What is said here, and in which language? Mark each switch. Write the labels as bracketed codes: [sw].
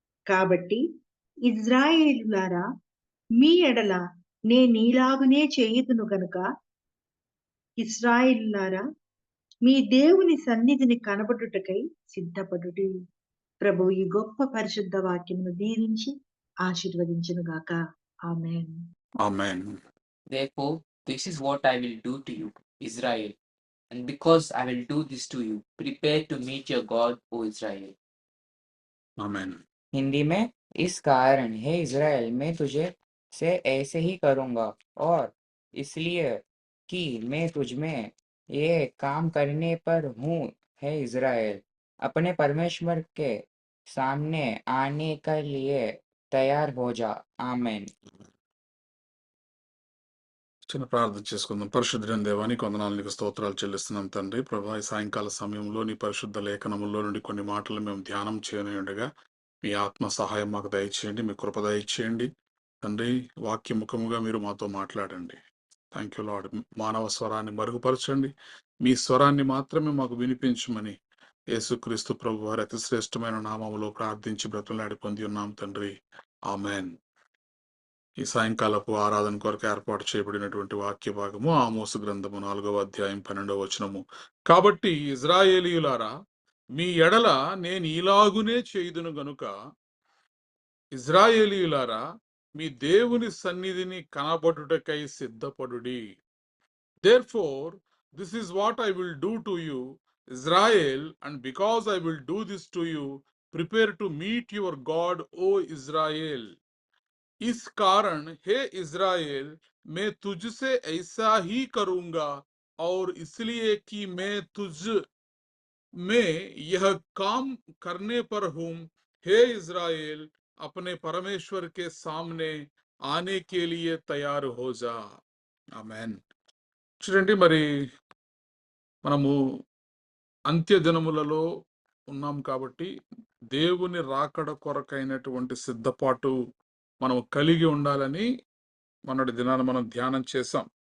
[te] కాబట్టి ఇజ్రాయేలులారా, మీ ఎడల నేనీలాగునే చేయుదును గనుక ఇశ్రాయేలులారా, మీ దేవుని సన్నిధిని కనబడుటకై సిద్ధపడుడి. ప్రభు ఈ గొప్ప పరిశుద్ధ వాక్యమును దీవించి ఆశీర్వదించును గాక. ఆమేన్. ఆమేన్. [en] Therefore, This is what I will do to you, Israel. And because I will do this to you, prepare to meet your God, O Israel. [te] ఆమేన్. [hi] हिंदी में, इस कारण हे इज़राइल मैं तुझे से ऐसे ही करूँगा, और इसलिए कि मैं तुझ में ये काम करने पर हूँ, हे इज़राइल, अपने परमेश्वर के सामने आने के लिए तैयार हो जा। आमीन। [te] చిన్న ప్రార్థన చేసుకుందాం. పరిశుద్ధుడైన దేవా, నీకు వందనాలు, నీకు స్తోత్రాలు చెల్లిస్తున్నాం తండ్రి. ప్రభా, ఈ సాయంకాల సమయంలో నీ పరిశుద్ధ లేఖనములో నుండి కొన్ని మాటలు మేము ధ్యానం చేయనుండగా మీ ఆత్మ సహాయం మాకు దయచేయండి, మీ కృప దయచేయండి తండ్రి. వాక్య ముఖముగా మీరు మాతో మాట్లాడండి. [en] Thank you Lord. [te] మానవ స్వరాన్ని మరుగుపరచండి, మీ స్వరాన్ని మాత్రమే మాకు వినిపించమని యేసుక్రీస్తు ప్రభు వారి అతి శ్రేష్టమైన నామములో ప్రార్థించి బ్రతులాడి పొంది ఉన్నాం తండ్రి. ఆమెన్. ఈ సాయంకాలపు ఆరాధన కొరకు ఏర్పాటు చేయబడినటువంటి వాక్య భాగము ఆమోసు గ్రంథము 4వ అధ్యాయం 12వ వచనము. కాబట్టి ఇజ్రాయేలీయులారా, మీ ఎడల నేను ఇలాగునే చేయుదును గనుక ఇజ్రాయేలీయులారా, మీ దేవుని సన్నిధిని కనబడుటకై సిద్ధపడుడి. [en] Therefore, this is what I will do to you, Israel, and because I will do this to you, prepare to meet your God, O Israel. [hi] इस कारण हे इज़राइल, मैं तुझसे ऐसा ही करूंगा, और इसलिए कि मैं तुझ में यह काम करने पर हूं, हे इज़राइल, अपने परमेश्वर के सामने आने के लिए तैयार हो जा. [te] ఆమేన్. చూడండి, మరి మనము అంత్య దినములలో ఉన్నాం కాబట్టి దేవుని రాకడ కొరకైనటువంటి సిద్ధపాటు మనం కలిగి ఉండాలని మొన్నటి దినాన మనం ధ్యానం చేశాం.